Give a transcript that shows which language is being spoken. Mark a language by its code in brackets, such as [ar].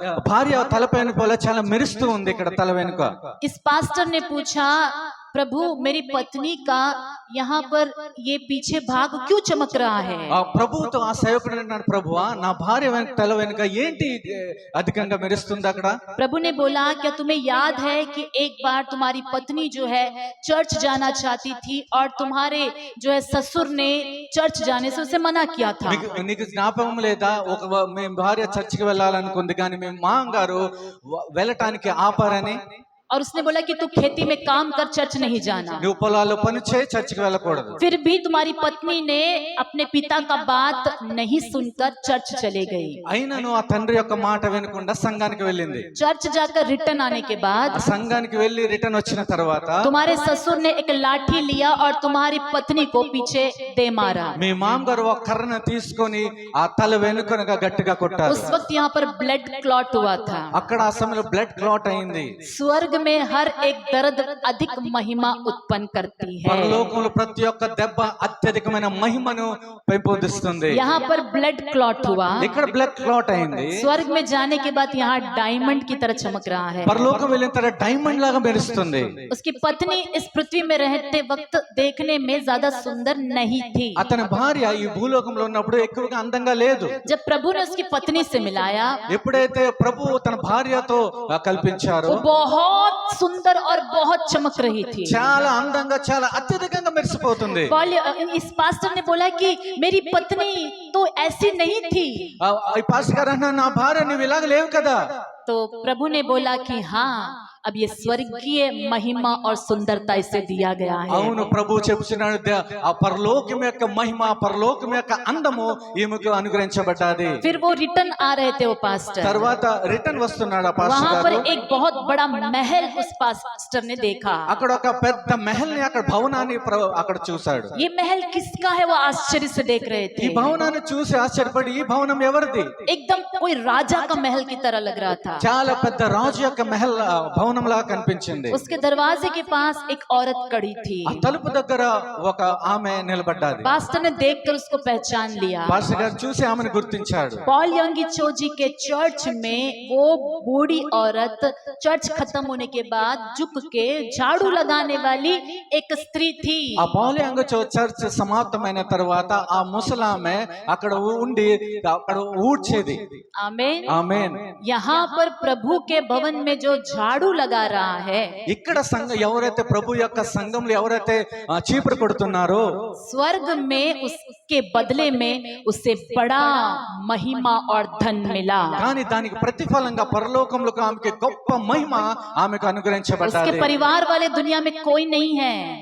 [te] భార్య తలపైన పోలే చాలా మెరుస్తూ ఉంది ఇక్కడ తల వెనుక. [hi] इस पास्टर ने पूछा, प्रभु मेरी पत्नी का यहाँ पर ये पीछे भाग क्यों चमक रहा है? [te] ఆ ప్రభువుతో ఆ సేవకుడు అన్నాడు, ప్రభువా నా భార్య వెనుక తల వెనుక ఏంటి అధికంగా మెరుస్తుంది అక్కడ? [hi] प्रभु ने बोला, क्या तुम्हें याद है कि एक बार तुम्हारी पत्नी जो है चर्च जाना चाहती थी और तुम्हारे जो है ससुर ने चर्च जाने से उसे मना किया था? [te] నీకు జ్ఞాపకం లేదా? మీ భార్య చర్చికి వెళ్ళాలనుకుంది కానీ మీ మామగారు వెళ్ళటానికి ఆపారని. [hi] और उसने बोला कि तू खेती में काम कर, चर्च नहीं जाना। [te] నువ్వు పొలాల్లో పని చేయి, చర్చికి వెళ్ళకూడదు. [hi] फिर भी तुम्हारी पत्नी ने अपने पिता का बात नहीं सुनकर चर्च चले गई। [te] అయినను ఆ తండ్రి యొక్క మాట వినకుండా సంఘానికి వెళ్ళింది. [hi] चर्च जाकर रिटर्न आने के बाद [te] ఆ సంఘానికి వెళ్ళి రిటర్న్ వచ్చిన తర్వాత [hi] तुम्हारे ससुर ने एक लाठी लिया और तुम्हारी पत्नी को पीछे दे मारा। [te] మీ మామగారు ఒక కర్రను తీసుకొని ఆ తల వెనుకనగా గట్టిగా కొట్టారు. [hi] उस वक्त यहाँ पर ब्लड क्लॉट हुआ था। [te] అక్కడ ఆ సమయంలో బ్లడ్ క్లాట్ అయింది. [hi] स्वर्ग में हर एक दर्द अधिक महिमा उत्पन्न करती है। [te] పరలోకంలో ప్రతి ఒక్క దెబ్బ అత్యధికమైన మహిమను పెంపొందిస్తుంది. [hi] यहाँ पर ब्लड क्लॉट हुआ। [te] ఇక్కడ బ్లడ్ క్లాట్ అయింది. [hi] स्वर्ग में जाने के बाद यहाँ डायमंड की तरह चमक रहा है। [te] పరలోకం వెళ్ళిన తర్వాత డైమండ్ లాగా మెరుస్తుంది. [hi] उसकी पत्नी इस पृथ्वी में रहते वक्त देखने में ज्यादा सुंदर नहीं थी। [te] అతని భార్య ఈ భూలోకంలో ఉన్నప్పుడు ఎక్కువగా అందంగా లేదు. [hi] जब प्रभु ने उसकी पत्नी से मिलाया, [te] ఎప్పుడైతే ప్రభు తన భార్యతో కల్పించారో [hi] वो बहुत सुंदर और बहुत चमक रही थी। [te] చాలా అందంగా చాలా అత్యధికంగా మెరిసిపోతుంది. [hi] इस पास्टर ने बोला कि मेरी पत्नी तो ऐसी नहीं थी। [te] ఈ పాస్టర్ గారు అన్నా, నా భార్య నువ్వు ఇలాగ లేవు కదా. [hi] तो प्रभु ने बोला कि हाँ, अब ये स्वर्गीय महिमा और सुंदरता इसे दिया गया है। [te] అవును, ప్రభు చెప్తున్నాడు ఆ పరలోకం యొక్క మహిమ, పరలోకం యొక్క అందము ఈమెకు అనుగ్రహించబడ్డది. [hi] फिर वो रिटर्न आ रहे थे वो पास्टर। [te] తర్వాత రిటర్న్ వస్తున్నాడు ఆ పాస్టర్ [hi] वहां पर [te] గారు. [hi] एक बहुत बड़ा महल उस पास्टर ने देखा। [te] అక్కడ ఒక పెద్ద మహల్ ని, అక్కడ భవనాన్ని అక్కడ చూశాడు. [hi] ये महल किसका है? वो आश्चर्य से देख रहे [te] ఈ [hi] थे। [te] భవనాన్ని చూసి ఆశ్చర్యపడి, ఈ భవనం ఎవరిది? [hi] एकदम कोई राजा का महल की तरह लग रहा था। [te] చాలా పెద్ద రాజు యొక్క మహల్ భవనం లాగా కనిపించింది. [hi] उसके दरवाजे के पास एक औरत खड़ी थी। [te] ఆ తలుపు దగ్గర ఒక ఆమె నిలబడ్డాది. [hi] पास्टर ने देखकर उसको पहचान लिया। [te] పాస్టర్ గారు చూసి ఆమెను గుర్తించాడు. [hi] पॉल यंगी चोजी के चर्च में वो बूढ़ी औरत चर्च खत्म होने के बाद झुक के झाड़ू लगाने वाली एक स्त्री थी। [te] ఆ పౌలు యంగు చర్చ్ సమాప్తమైన తర్వాత ఆ ముసలామె అక్కడ ఉండి అక్కడ ఊడ్చేది. [hi] आमीन। [te] ఆమేన్. [hi] यहाँ पर प्रभु के भवन में जो झाड़ू लगा रहा है, [te] ఇక్కడ ఎవరైతే ప్రభు యొక్క సంఘంలో ఎవరైతే చీపురు కొడుతున్నారో, [hi] स्वर्ग में उसके बदले में उसे बड़ा महिमा और धन मिला। [te] కానీ దానికి ప్రతిఫలంగా పరలోకంలో ఆమెకి గొప్ప మహిమ ఆమెకు [hi] उसके [te] అనుగ్రహించబడ్డది. [hi] परिवार वाले दुनिया में कोई नहीं है।